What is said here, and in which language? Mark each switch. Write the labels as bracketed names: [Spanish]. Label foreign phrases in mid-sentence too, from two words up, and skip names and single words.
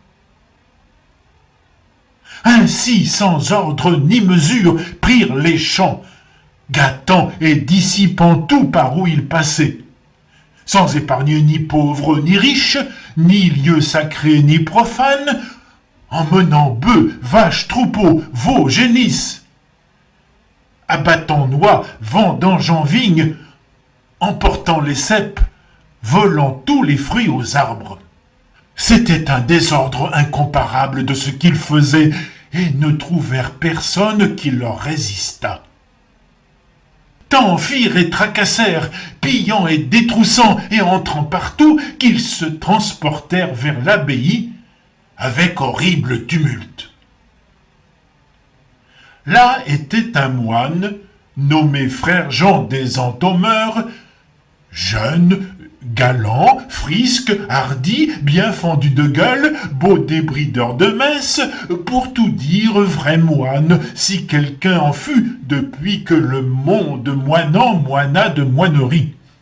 [French] Ainsi, sans ordre ni mesure, prirent les champs, gâtant et dissipant tout par où ils passaient, sans épargner ni pauvres ni riches, ni lieux sacrés ni profanes, emmenant bœufs, vaches, troupeaux, veaux, génisses, abattant noix, vendangeant vignes, emportant les ceps, volant tous les fruits aux arbres. C'était un désordre incomparable de ce qu'ils faisaient, et ne trouvèrent personne qui leur résistât. Tant firent et tracassèrent, pillant et détroussant et entrant partout, qu'ils se transportèrent vers l'abbaye avec horrible tumulte. Là était un moine, nommé frère Jean des Entaumeurs, jeune, galant, frisque, hardi, bien fendu de gueule, beau débrideur de messe, pour tout dire vrai moine, si quelqu'un en fut, depuis que le monde moinant moina de moinerie.